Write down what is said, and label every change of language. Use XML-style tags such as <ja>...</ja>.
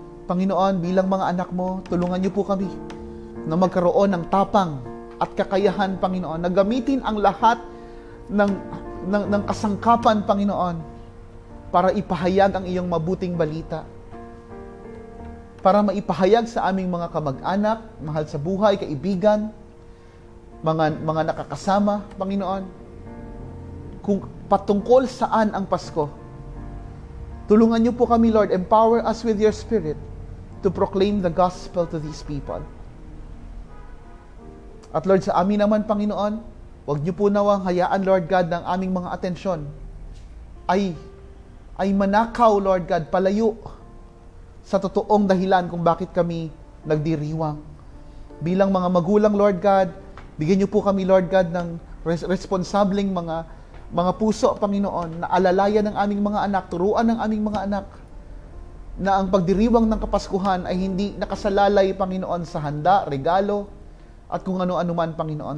<tl>Panginoon, bilang mga anak mo, tulungan niyo po kami na magkaroon ng tapang at kakayahan, Panginoon, na gamitin ang lahat ng kasangkapan, Panginoon, para ipahayag ang iyong mabuting balita. Para maipahayag sa aming mga kamag-anak, mahal sa buhay, kaibigan, mga nakakasama, Panginoon, kung patungkol saan ang Pasko. Tulungan niyo po kami,</tl> <en>Lord, empower us with your Spirit to proclaim the gospel to these people.</en> <tl>At Lord, sa amin naman, Panginoon, huwag niyo po nawang hayaan, Lord God, ng aming mga atensyon ay manakaw, Lord God, palayo sa totoong dahilan kung bakit kami nagdiriwang. Bilang mga magulang, Lord God, bigyan niyo po kami, Lord God, ng responsableng mga puso, Panginoon, na alalayan ng aming mga anak, turuan ng aming mga anak, na ang pagdiriwang ng Kapaskuhan ay hindi nakasalalay, Panginoon, sa handa, regalo, at kung ano-ano man, Panginoon.</tl>